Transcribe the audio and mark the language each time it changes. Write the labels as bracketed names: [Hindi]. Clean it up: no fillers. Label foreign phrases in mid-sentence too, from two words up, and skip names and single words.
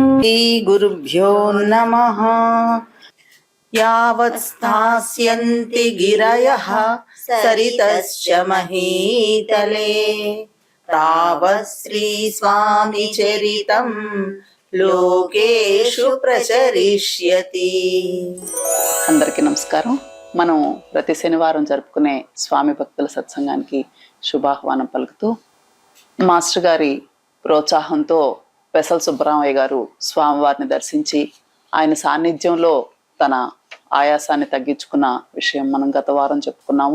[Sanskrit] श्रीगुरुभ्यो नमः। यावत् स्थास्यन्ति गिरयः सरितश्च महीतले तावत् श्रीस्वामिचरितं లోకేషు ప్రచరిష్యతి. [Telugu] అందరికీ నమస్కారం. మనం ప్రతి శనివారం జరుపుకునే స్వామి భక్తుల సత్సంగానికి శుభాహ్వానం పలుకుతూ, మాస్టర్ గారి ప్రోత్సాహంతో పెసల సుబ్బరామయ్య గారు స్వామివారిని దర్శించి ఆయన సాన్నిధ్యంలో తన ఆయాసాన్ని తగ్గించుకున్న విషయం మనం గత వారం చెప్పుకున్నాము.